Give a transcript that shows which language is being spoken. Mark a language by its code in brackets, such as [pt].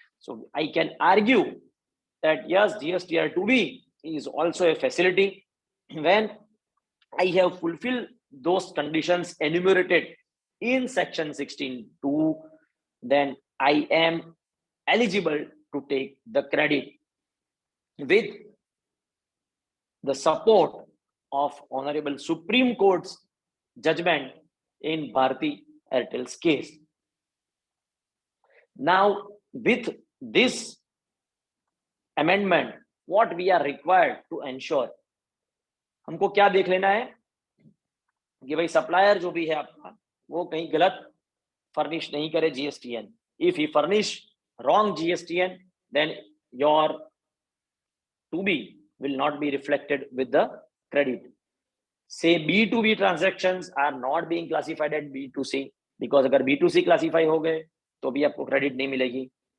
[en] So I can argue that yes, GSTR 2B is also a facility when I have fulfilled those conditions enumerated in section 16(2), then I am eligible to take the credit with the support of Honorable Supreme Court's judgment in Bharti Airtel's case. Now, with this amendment, what we are required to ensure, [hi] हमको क्या देख लेना है कि भाई supplier जो भी है आपका वो कहीं गलत फर्निश नहीं करे GSTN. [en] If he furnish wrong GSTN, then your 2B will not be reflected with the credit. say B2B transactions are not being classified at B2C, because [hi] अगर B2C classify हो गए तो भी आपको credit नहीं मिलेगी.